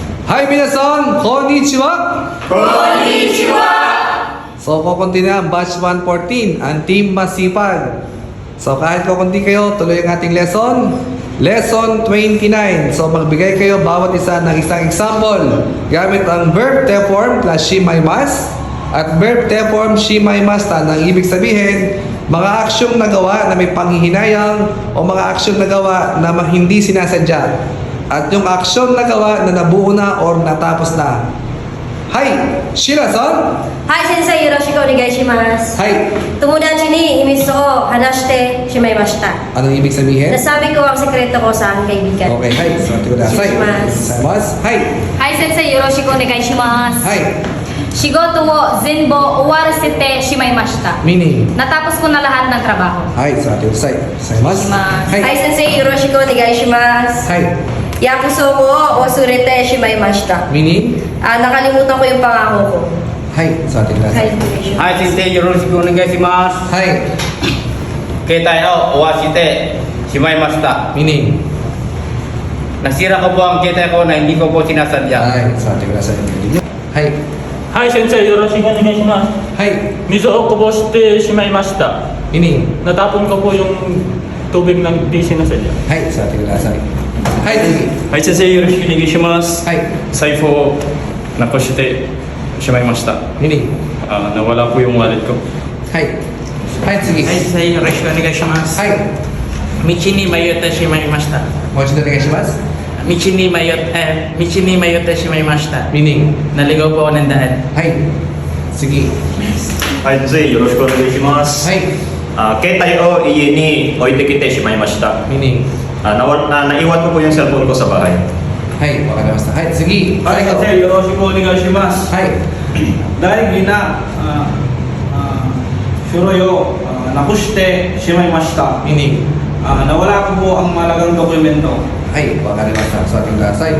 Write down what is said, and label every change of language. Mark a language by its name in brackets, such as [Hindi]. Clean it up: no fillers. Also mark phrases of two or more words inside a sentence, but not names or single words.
[Japanese] Hi, minasan! Konnichiwa! [Filipino] So, kukunti na ang batch 114, ang team masipag. So, kahit kukunti kayo, tuloy ang ating lesson. Lesson 29. So, magbigay kayo bawat isa ng isang example. Gamit ang [English] verb te form plus [Filipino] shimaimasu at [English] verb te form [Filipino] shimaimasu na ibig sabihin, mga aksyong nagawa na may panghihinayang o mga aksyong nagawa na hindi sinasadya. At yung aksyon nagawa na nabuo na or natapos na. Hi! Shira-san! [Japanese] はい、先生よろしくお願いします。 [Filipino] Hi! [Japanese] 友達に秘密を話してしまいました。 [Filipino] Anong ibig sabihin? Nasabi ko ang sekreto ko sa aking kaibigan. Okay, hi. So, ito na. Hi. [Japanese] はい、先生よろしくお願いします。 [Filipino] Hi. [Japanese] 仕事を全部終わらせてしまいました。 [Filipino] Meaning? Natapos ko na lahat ng trabaho. Hi. So, ito na. Hi. [Japanese] はい、先生よろしくお願いします。 [Filipino] Hi. [Japanese] 約束を忘れてしまいました。 [Filipino] Meaning? Nakalimutan ko yung pangako ko. Hi. So, ito na. [Japanese] はい、お願いします。はい、先生よろしくお願いします。 [Filipino] Hi. [Japanese] 携帯を終わしてしまいました。 [Filipino] Meaning? Nasira ko po ang 携帯ko na hindi ko po sinasadya. Hi. So, ito na. Hi. [Japanese] はい、先生よろしくお願いします。 [Filipino] Hi. [Japanese] 水をこぼしてしまいました。 [Filipino] Meaning? Natapon ko po yung tubig ng di sinasadya. Hi. So, ito na. Hi. Sige. [Japanese] はい先生よろしくお願いします [Filipino] Hi. [Japanese] 財布をなくしてしまいました [Filipino] Meaning? nawala po yung wallet ko Hi. Hi. Sige. [Japanese] はい、先生よろしくお願いします。 [Filipino] Hi. [Japanese] 道に迷ってしまいました。もう一度お願いします。道に迷ってしまいました。 [Filipino] Meaning? Naligaw po ako ng daan. Hi. Sige. [Japanese] はい、先生よろしくお願いします。 [Filipino] Hi. [Japanese] 携帯を家に置いてきてしまいました。 [Filipino] Meaning? Naiwan ko po yung cellphone ko sa bahay. [Japanese] Hi. わかりました。はい。次。はい、先生よろしくお願いします。はい。大事な書類をなくしてしまいました。 [Filipino] Meaning? Nawala ko po ang malagang dokumento. [Japanese] はい、わかりました。座ってください。